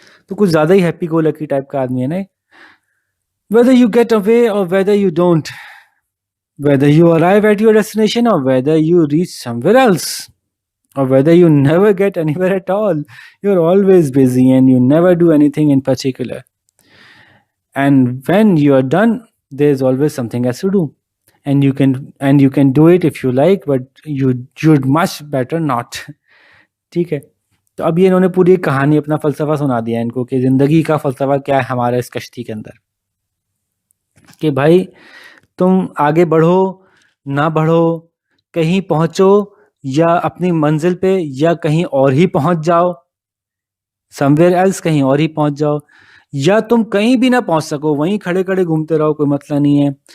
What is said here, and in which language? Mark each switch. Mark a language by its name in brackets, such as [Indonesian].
[Hindi] तो कुछ ज़्यादा ही हैप्पी गो लकी टाइप का आदमी है ना। [English] Whether you get away और whether you don't, whether you arrive at your destination और whether you reach somewhere else, or whether you never get anywhere at all, you're always busy and you never do anything in particular. And when you are done, there's always something else to do. And you can do it if you like, but you'd much better not. [Hindi] ठीक है, तो अब ये इन्होंने पूरी कहानी, अपना फलसफा सुना दिया इनको कि ज़िंदगी का फलसफा क्या है हमारे इस कश्ती के अंदर, कि भाई तुम आगे बढ़ो ना बढ़ो, कहीं पहुँचो या अपनी मंजिल पे या कहीं और ही पहुंच जाओ, समवेयर एल्स कहीं और ही पहुंच जाओ, या तुम कहीं भी ना पहुंच सको, वहीं खड़े खड़े घूमते रहो, कोई मतलब नहीं है।